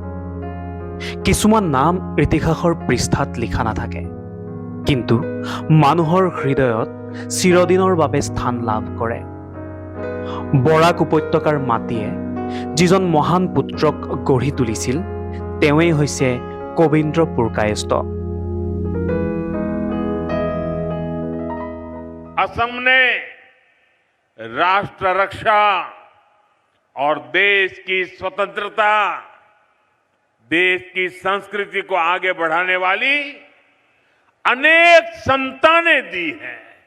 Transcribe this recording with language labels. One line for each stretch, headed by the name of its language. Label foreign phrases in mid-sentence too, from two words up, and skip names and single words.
Assamese: কিছুমান নাম ইতিহাসৰ পৃষ্ঠাত লিখা নাথাকে, কিন্তু মানুহৰ হৃদয়ত চিৰদিনৰ বাবে স্থান লাভ কৰে। বৰাক উপত্যকাৰ মাটিয়ে যিজন মহান পুত্ৰক গঢ়ি তুলিছিল, তেওঁৱেই হৈছে কবীন্দ্ৰ পুৰকায়স্থ।
Hindi: असम ने राष्ट्र रक्षा और देश की स्वतंत्रता, देश की संस्कृति को आगे बढ़ाने वाली अनेक संतानें दी हैं।